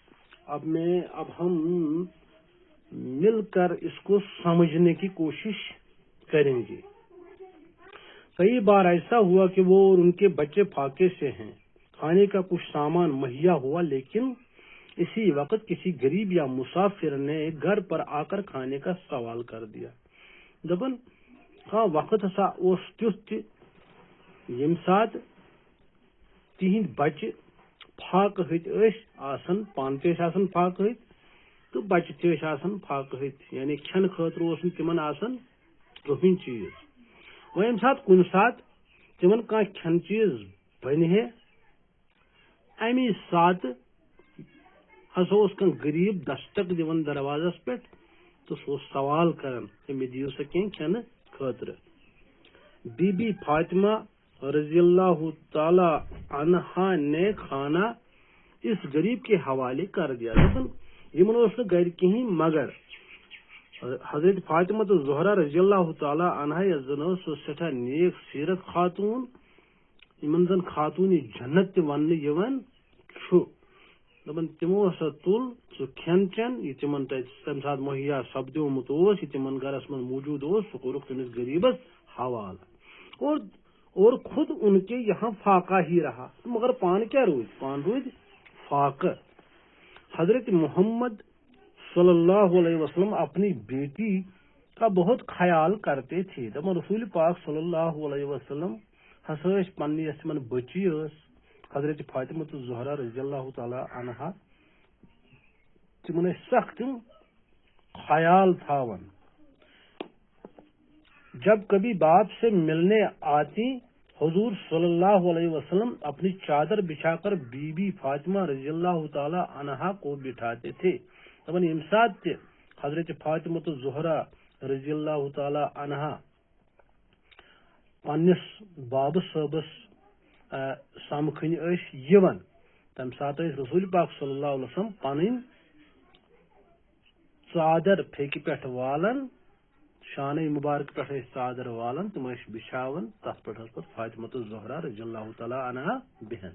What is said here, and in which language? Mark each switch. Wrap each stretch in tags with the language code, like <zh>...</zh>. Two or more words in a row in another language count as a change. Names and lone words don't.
<ur>اب ہم مل کر اس کو سمجھنے کی کوشش کریں گے۔ کئی بار ایسا ہوا کہ وہ اور ان کے بچے فاقے سے ہیں، کھانے کا کچھ سامان مہیا ہوا، لیکن اسی وقت کسی غریب یا مسافر نے گھر پر آ کر کھانے کا سوال کر دیا۔</ur> <ks>دپن وقت ہسا اوس تیُتھ یم سات تہند بچہ فاقہ ہت آسن، پان تہ آسن فاقہ ہت تو بچہ تہ آسن فاقہ ہت، یعنی کھین خاطر اوس نہ تمن آسن کٕہٕنۍ چیز۔ وۄنۍ ییٚمہِ ساتہٕ کُنہِ ساتہٕ تمن کانٛہہ کھٮ۪ن چیز بنہِ ہے، امی ساتہٕ ہسا اوس کانٛہہ غریب دستک دِوان دروازس پٮ۪ٹھ تہٕ سُہ اوس سوال کران کہ مےٚ دِیِو سا کینٛہہ کھٮ۪نہٕ خٲطرٕ۔</ks> <ur>بی بی فاطمہ رضی اللہ تعالی عنہا نے کھانا اس غریب کے حوالے کر دیا۔</ur> <ks>یمن اوس نہٕ گھر کہین، مگر حضرت فاطمہ زہرا رضی اللہ تعالی عنہا یس زن ٲس سۄ سٹھاہ نیک سیرت خاتون، یمن زن خاتون جنت تہ وننہٕ یوان چھُ۔ دپان تمو ہسا تُل سُہ کھٮ۪ن چٮ۪ن یہ تمن تمہِ ساتہٕ مہیا سپدیومُت اوس، یہ تمن گھرس منٛز موجود اوس، سُہ کوٚرُکھ تٔمِس غریبس حوالہٕ</ks> <ur>اور خود ان کے یہاں فاقہ ہی رہا،</ur> <ks>مگر پان کیا روز فاقہ۔</ks> <ur>حضرت محمد صلی اللہ علیہ وسلم اپنی بیٹی کا بہت خیال کرتے تھے۔</ur> <ks>دپان رسول پاک صلی اللہ علیہ وسلم ہسا پننہِ یس تمن بچی ٲس حضرت فاطمہ زہرا رضی اللہ تعالی عنہا، تمن ٲسۍ سخ تم خیال تھاون۔</ks> <ur>جب کبھی باپ سے ملنے آتی، حضور صلی اللہ علیہ وسلم اپنی چادر بچھا کر بی بی فاطمہ رضی اللہ تعالی عنہا کو بٹھاتے تھے۔</ur> <ks>دپان ییٚمہِ ساتہٕ تہِ حضرت فاطمہ زہرا رضی اللہ تعالی عنہا پنس باب صٲبس سمکھن یوان تم سات رسول پاک صلی اللہ علیہ وسلم پن ژادر پھیکہ پہ والن شانہ مبارک پہ ژادر والن تم بچھاون تر پہ فاطمۃ الزہرا رضی اللہ تعالیٰ عنہا بہن.</ks>